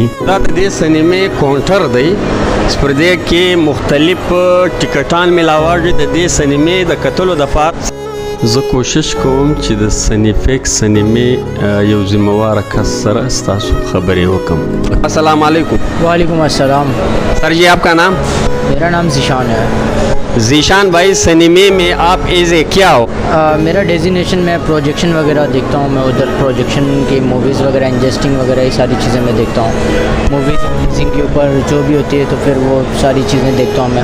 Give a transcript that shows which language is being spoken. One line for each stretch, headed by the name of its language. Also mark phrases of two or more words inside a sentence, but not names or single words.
Pashto: دا د دې سینمې کاونټر دی چې پر دې کې مختلف ټکټان ملاوړي د دې سینمې د کتلو دپاره. زه کوشش کوم چې د سنیفیکس سینمې یو ذمہوار کس سره ستاسو خبرې وکم.
Arabic: السلام علیکم. وعلیکم السلام.
Urdu: سر جی، آپ کا نام? میرا نام ذیشان ہے. ذیشان بھائی، سنیمے میں آپ
English: as a
Urdu: کیا ہو? میرا ڈیزگنیشن، میں پروجیکشن وغیرہ دیکھتا ہوں۔ میں ادھر پروجیکشن کی موویز وغیرہ، انجیسٹنگ وغیرہ، یہ ساری چیزیں میں دیکھتا ہوں.
English: movies releasing
Urdu: کے اوپر جو بھی ہوتی ہے تو پھر وہ ساری چیزیں دیکھتا ہوں میں.